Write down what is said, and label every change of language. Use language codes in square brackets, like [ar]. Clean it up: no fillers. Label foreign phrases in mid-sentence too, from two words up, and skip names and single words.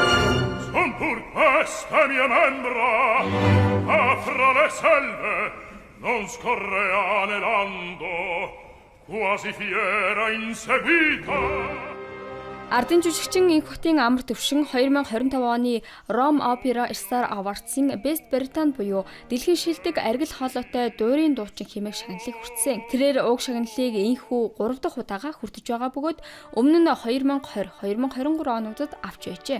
[it] Questa mia membra, fra le selve, non scorre anelando, quasi fiera inseguita. [mn] Ардын жүжигчин Инх хотын амар төвшин 2025 оны Rome Opera Star Awards-ын Best Britain буюу дэлхийн шилдэг аргил хоолойтой дуурийн дуучин хэмээх шагналыг хүртсэн. Тэрээр уг шагналыг энхүү 3 дахь удаага хүртэж байгаа бөгөөд өмнө нь 2020-2023 онуудад авч байжээ.